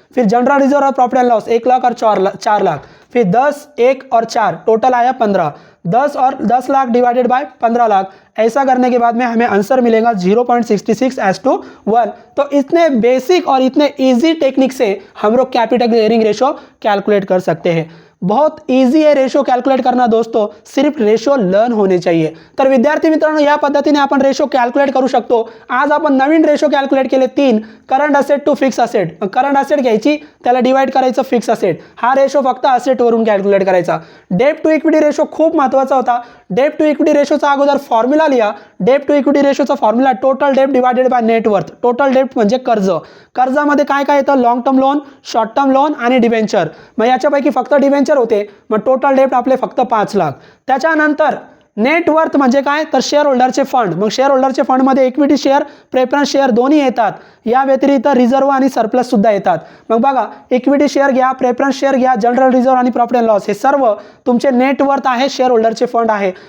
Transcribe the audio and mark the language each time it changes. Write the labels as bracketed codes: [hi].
[hi] फिर general reserve और profit and loss 1 lakh और 4 लाख, फिर 10 1 और 4 टोटल आया 15. 10 और 10 लाख डिवाइडेड बाय 15 लाख. ऐसा करने के बाद में हमें आंसर मिलेगा 0.66 एज टू 1. तो इतने बेसिक और इतने इजी टेक्निक से हम लोग कैपिटल गियरिंग रेशो कैलकुलेट कर सकते हैं. [mr] बहुत इजी आहे रेशो कॅल्क्युलेट करणं दोस्तों, [hi] सिर्फ रेशो लर्न होणे चाहिए. [mr] तर विद्यार्थी मित्रांनो, या पद्धतीने आपण रेशो कॅल्क्युलेट करू शकतो. आज आपण नवीन रेशो कॅल्क्युलेट केले 3, current asset to fix asset. Current asset घ्यायची, त्याला डिवाइड करायचं फिक्स असेट. हा रेशो फक्त असेटवरून कॅल्क्युलेट करायचा. डेट टू इक्विटी रेशो खूप महत्त्वाचा होता. डेट टू इक्विटी रेशोचा अगोदर फॉर्म्युला लिहा. Date to equity रेशोचा formula total date divided by net worth. Total date म्हणजे कर्ज. कर्जामध्ये काय काय येतं, long term loan, short term loan आणि डिबेंचर. मग याच्यापैकी फक्त डिबेंचर होते, मग टोटल डेट आपले फक्त 5 लाख. त्याच्यानंतर नेट वर्थ म्हणजे काय, तर शेअर होल्डरचे फंड. मग शेअर होल्डरचे फंडमध्ये इक्विटी शेअर, प्रेफरन्स शेअर दोन्ही येतात. या व्यतिरिक्त रिझर्व्ह आणि सरप्लस सुद्धा येतात. मग बघा, इक्विटी शेअर घ्या, प्रेफरन्स शेअर घ्या, जनरल रिझर्व्ह आणि प्रॉफिट अँड लॉस हे सर्व तुमचे नेट वर्थ आहे, शेअर होल्डरचे फंड आहे.